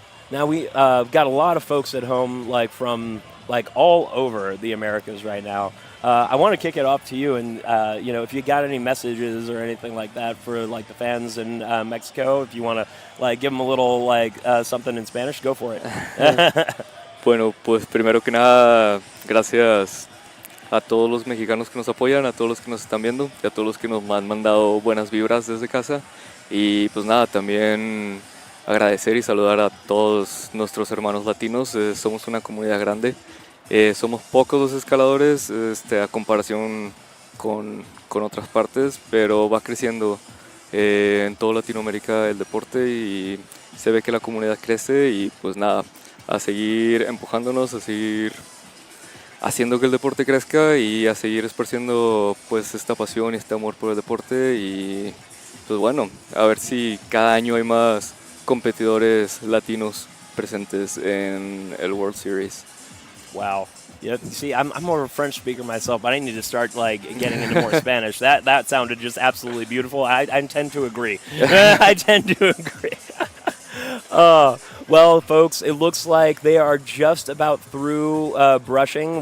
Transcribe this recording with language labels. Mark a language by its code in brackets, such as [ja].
[en] Now we got a lot of folks at home, like from like all over the Americas right now. I want to kick it off to you, and you know, if you got any messages or anything like that for like the fans in Mexico, if you want to like give them a little like something in Spanish, go for it. [es] Bueno, pues primero que nada, gracias a todos los mexicanos que nos apoyan, a todos los que nos están viendo y a todos los que nos han mandado buenas vibras desde casa. Y pues nada, también agradecer y saludar a todos nuestros hermanos latinos. Somos una comunidad grande. Somos pocos los escaladores a comparación con otras partes, pero va creciendo en toda Latinoamérica el deporte y se ve que la comunidad crece y pues nada, a seguir empujándonos, a seguir haciendo que el deporte crezca y a seguir esparciendo pues esta pasión y este amor por el deporte y pues bueno, a ver si cada año hay más competidores latinos presentes en el World Series. [en] Wow. Yeah, see, I'm more of a French speaker myself, but I need to start like getting into more Spanish. That sounded just absolutely beautiful. I tend to agree. I tend to agree. Well, folks, it looks like they are just about through brushing.